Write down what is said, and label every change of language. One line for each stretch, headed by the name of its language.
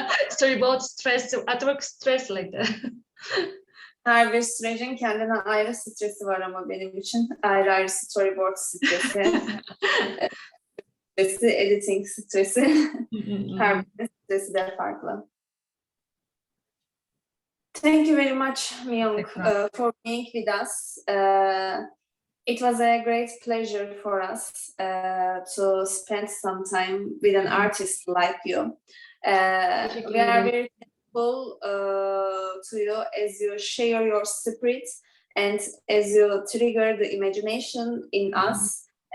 English: Storyboard stress, artwork stress like that.
Turkish: Her bir sürecin kendine ayrı stresi var ama benim için ayrı ayrı storyboard stresi, editing stresi, her birinin stresi de farklı.
English: Thank you very much, MiYoung, for being with us. It was a great pleasure for us to spend some time with an artist like you. We are very thankful to you as you share your spirit and as you trigger the imagination in us.